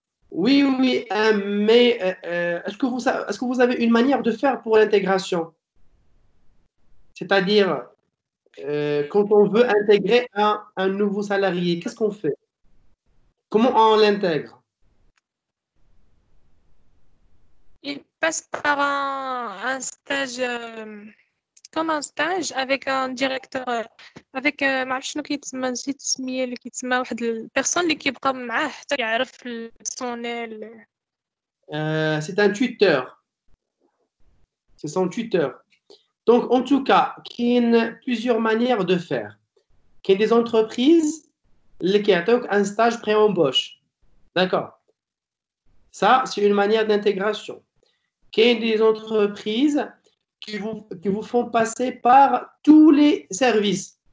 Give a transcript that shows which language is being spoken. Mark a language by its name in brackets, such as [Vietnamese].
[French] Oui, oui, mais est-ce que vous avez une manière de faire pour l'intégration? C'est-à-dire, quand on veut intégrer un nouveau salarié, qu'est-ce qu'on fait? Comment on l'intègre? Il passe par un stage, comme un stage avec un directeur, avec [Arabic] ما عرفتش شنو كيتسمى، نسيت السمية اللي كيتسمى، واحد البيرسون اللي كيبقى معاه حتى يعرف البيرسونيل. [French] C'est un tuteur. C'est son tuteur. Donc, en tout cas, il y a plusieurs manières de faire. Il y a des entreprises qui ont un stage pré-embauche. D'accord? Ça, c'est une manière d'intégration. Il y a des entreprises qui vous font passer par tous les services.